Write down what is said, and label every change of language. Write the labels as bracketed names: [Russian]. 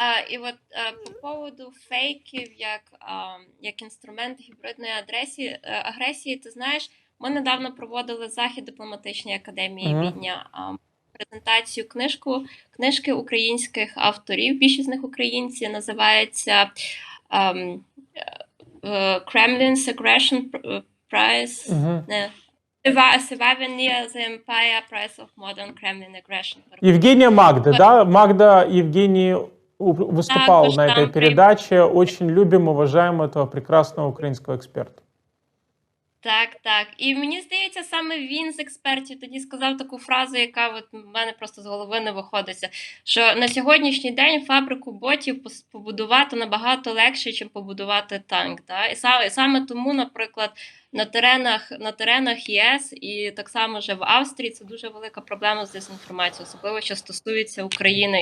[Ukrainian] І от по поводу фейків як інструмент гібридної агресії, ти знаєш, ми недавно проводили захід дипломатичної академії Відня, презентацію книжки українських авторів, більшість з них українці, називається Kremlin's Aggression Prize, Surviving the Empire, Prize of Modern Kremlin Aggression. [Russian] Евгения Магда, да? Магда Евгений выступал на этой передаче. Очень любим, уважаем этого прекрасного украинского эксперта. Так. [Ukrainian] І мені здається, саме він з експертів тоді сказав таку фразу, яка от в мене просто з голови не виходиться, що на сьогоднішній день фабрику ботів побудувати набагато легше, ніж побудувати танк. Да? І саме тому, наприклад, на теренах ЄС і так само вже в Австрії це дуже велика проблема з дезінформацією, особливо що стосується України.